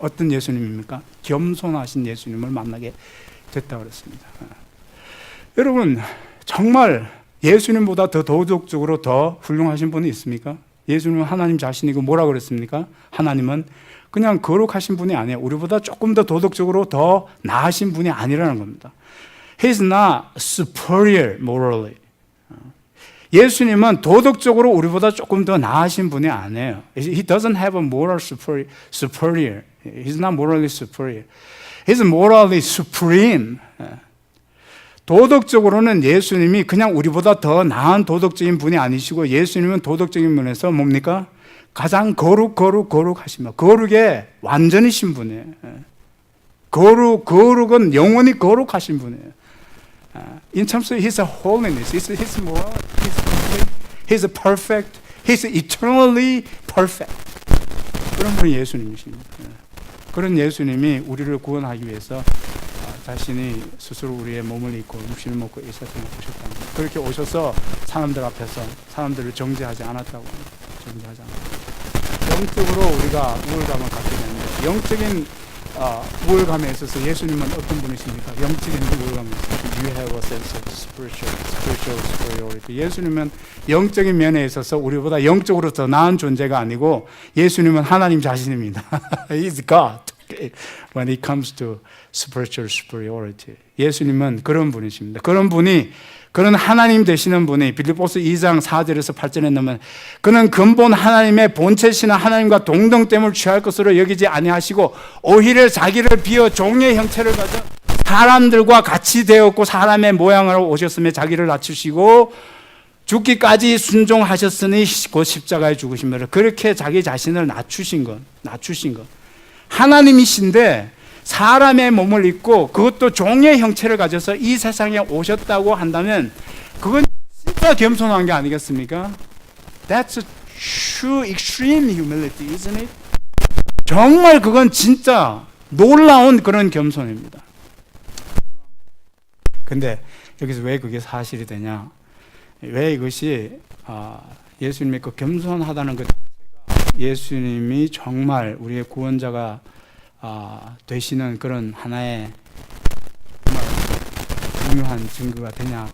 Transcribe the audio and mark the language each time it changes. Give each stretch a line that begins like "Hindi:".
Korean: 어떤 예수님입니까? 겸손하신 예수님을 만나게 됐다고 그랬습니다. 여러분, 정말 예수님보다 더 도덕적으로 더 훌륭하신 분이 있습니까? 예수님은 하나님 자신이고 뭐라고 그랬습니까? 하나님은 그냥 거룩하신 분이 아니에요. 우리보다 조금 더 도덕적으로 더 나으신 분이 아니라는 겁니다.
English: He's not superior morally.
Korean: 예수님은 도덕적으로 우리보다 조금 더 나으신 분이 아니에요.
English: He doesn't have a moral superior. He's not morally superior. He's morally supreme.
Korean: 도덕적으로는 예수님이 그냥 우리보다 더 나은 도덕적인 분이 아니시고 예수님은 도덕적인 면에서 뭡니까? 가장 거룩하시며 거룩에 완전이신 분이에요. 거룩은 영원히 거룩하신 분이에요.
English: In terms of His holiness, His moral, He's perfect, He's eternally perfect.
Korean: 그런 분이 예수님이십니다. 그런 예수님이 우리를 구원하기 위해서 자신이 스스로 우리의 몸을 입고 육신을 먹고 이 세상에 오셨다는 거예요. 그렇게 오셔서 사람들 앞에서 사람들을 정죄하지 않았다고. 정죄하지 않았다고. 영적으로 우리가 우월감을 갖게 되는데 영적인 우월감에 있어서 예수님은 어떤 분이십니까? 영적인 우월감에 있어서
English: You have a sense of spiritual superiority.
Korean: 예수님은 영적인 면에 있어서 우리보다 영적으로 더 나은 존재가 아니고 예수님은 하나님 자신입니다.
English: He's God when it comes to spiritual superiority.
Korean: 예수님은 그런 분이십니다. 그런 하나님 되시는 분이 빌립보서 2장 4절에서 8절에 넣으면 그는 근본 하나님의 본체시나 하나님과 동등됨을 취할 것으로 여기지 아니하시고 오히려 자기를 비어 종의 형체를 가져 사람들과 같이 되었고 사람의 모양으로 오셨으며 자기를 낮추시고 죽기까지 순종하셨으니 곧 십자가에 죽으신 것. 그렇게 자기 자신을 낮추신 것. 하나님이신데 사람의 몸을 입고 그것도 종의 형체를 가져서 이 세상에 오셨다고 한다면 그건 진짜 겸손한 게 아니겠습니까?
English: That's a true extreme humility, isn't it?
Korean: 정말 그건 진짜 놀라운 그런 겸손입니다. 근데 여기서 왜 그게 사실이 되냐? 왜 이것이 예수님의 그 겸손하다는 것 예수님이 정말 우리의 구원자가 되시는 그런 하나의 정말 중요한 증거가 되냐?